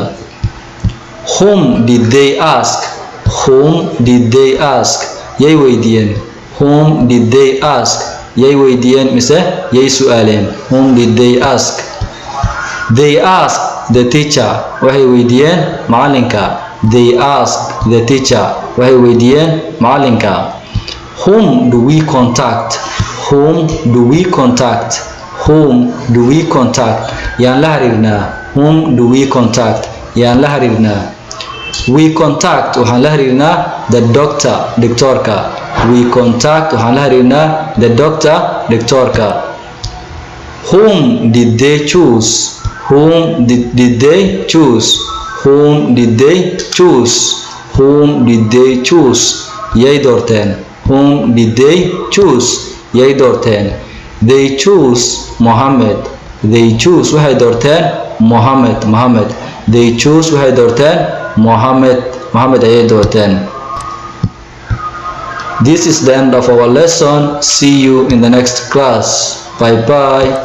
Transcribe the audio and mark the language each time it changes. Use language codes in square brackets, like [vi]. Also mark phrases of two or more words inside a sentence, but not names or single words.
[en] Whom did they ask? whom did they ask? [so] yay weydiiyeen? [en] whom did they ask? [so] yay weydiiyeen mise yay su'aaleen? [en] whom did they ask? They asked the teacher, [so] waxay weydiiyeen macalinka. [en] They asked the teacher, [so] waxay weydiiyeen macalinka. [en] Whom do we contact? whom do we contact? whom do we contact? [so] yaan la xiriirnaa? [en] whom do we contact? [so] yaan la xiriirnaa? [en] We contact, [so] waxaan la xiriirnaa [en] the doctor, [so] doctorka. [en] We contact, [so] waxaan la xiriirnaa [en] the doctor, [so] doctorka. [en] Whom did they choose? whom did they choose? whom did they choose? whom did they choose? [so] yay doorteen? [en] whom did they choose? [so] yay doorteen? [en] They choose Mohammed. They choose, [so] waxay doorteen Mohammed. Mohammed. [en] They choose, [so] waxay doorteen Mohammed. Mohammed ayay doorteen. [en] This is the end of our lesson. See you in the next class. Bye bye.